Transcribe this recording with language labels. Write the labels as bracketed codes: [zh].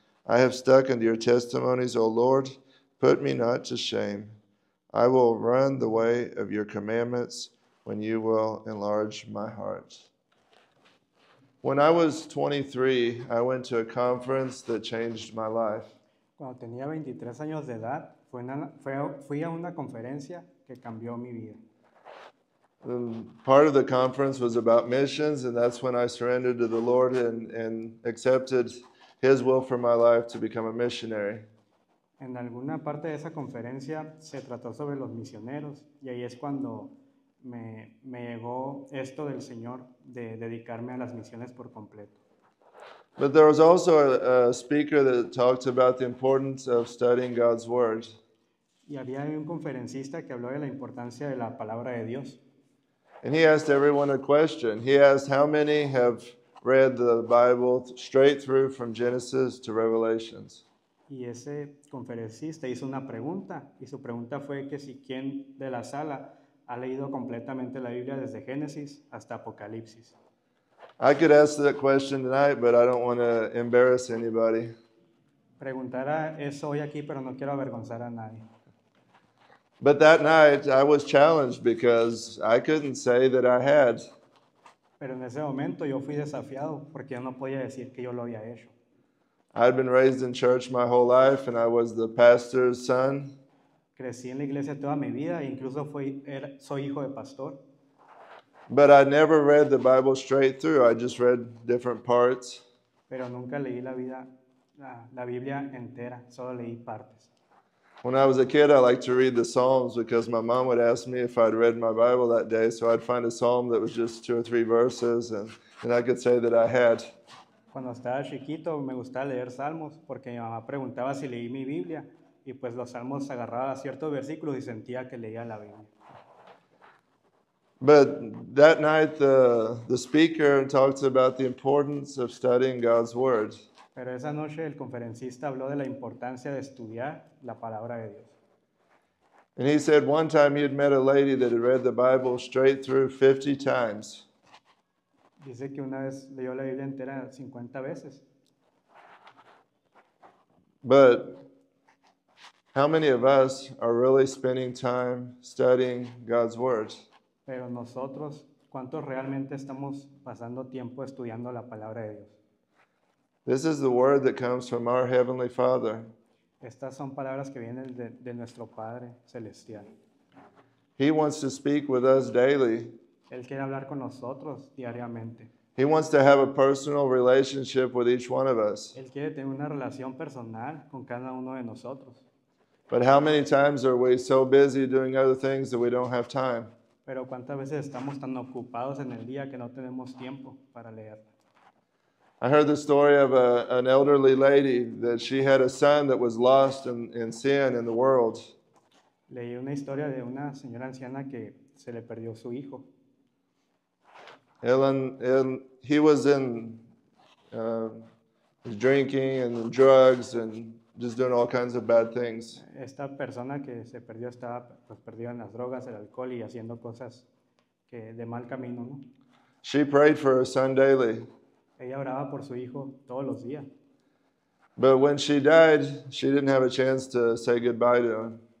[en] I have stuck unto your testimonies, O Lord. Put me not to shame. I will run the way of your commandments when you will enlarge my heart. When I was 23, I went to a conference that changed my life. [es] Cuando tenía 23 años de edad, fui a una conferencia que cambió mi vida. [en] Part of the conference was about missions, and that's when I surrendered to the Lord and accepted His will for my life to become a missionary. [es] En alguna parte de esa conferencia se trató sobre los misioneros y ahí es cuando me llegó esto del Señor de dedicarme a las misiones por completo. [en] But there was also a speaker that talked about the importance of studying God's Word. [es] Y había un conferencista que habló de la importancia de la palabra de Dios. [en] And he asked everyone a question. He asked, how many have read the Bible straight through from Genesis to Revelations? [es] Y ese conferencista hizo una pregunta, y su pregunta fue que si quién de la sala ha leído completamente la Biblia desde Génesis hasta Apocalipsis. [en] I could ask that question tonight, but I don't want to embarrass anybody. [es] Preguntara eso hoy aquí, pero no quiero avergonzar a nadie. [en] But that night I was challenged because I couldn't say that I had. [es] Pero en ese momento yo fui desafiado porque yo no podía decir que yo lo había hecho. [en] I'd been raised in church my whole life, and I was the pastor's son. [es] Crecí en la iglesia toda mi vida e incluso soy hijo de pastor. [en] But I never read the Bible straight through. I just read different parts. Pero nunca leí la Biblia entera, solo leí partes. When I was a kid, I liked to read the Psalms because my mom would ask me if I'd read my Bible that day. So I'd find a psalm that was just 2 or 3 verses, and I could say that I had. [es] Cuando estaba chiquito me gustaba leer salmos porque mi mamá preguntaba si leí mi Biblia y pues los salmos agarraba ciertos versículos y sentía que leía la Biblia. [en] But that night, the speaker talks about the importance of studying God's Word. [es] Pero esa noche el conferencista habló de la importancia de estudiar la palabra de Dios. [en] And he said one time he had met a lady that had read the Bible straight through 50 times. [es] Dice que una vez leyó la Biblia entera 50 veces. [en] But how many of us are really spending time studying God's Word? [es] Pero nosotros, ¿cuántos realmente estamos pasando tiempo estudiando la palabra de Dios? [en] This is the Word that comes from our Heavenly Father. [es] Estas son palabras que vienen de nuestro Padre Celestial. [en] He wants to speak with us daily. [es] Él quiere hablar con nosotros diariamente. [en] He wants to have a personal relationship with each one of us. [es] Él quiere tener una relación personal con cada uno de nosotros. [en] But how many times are we so busy doing other things that we don't have time? [es] Pero cuántas veces estamos tan ocupados en el día que no tenemos tiempo para leer. [en] I heard the story of an elderly lady that she had a son that was lost in sin in the world. [es] Leí una historia de una señora anciana que se le perdió su hijo. [en] And he was in drinking and drugs and just doing all kinds of bad things. [es] Esta persona que se perdió estaba pues perdido en las drogas, el alcohol y haciendo cosas que de mal camino, ¿no? [en] She prayed for her son daily, [es] Ella oraba por su hijo todos los días. [en] but when she died, she didn't have a chance to say goodbye to him.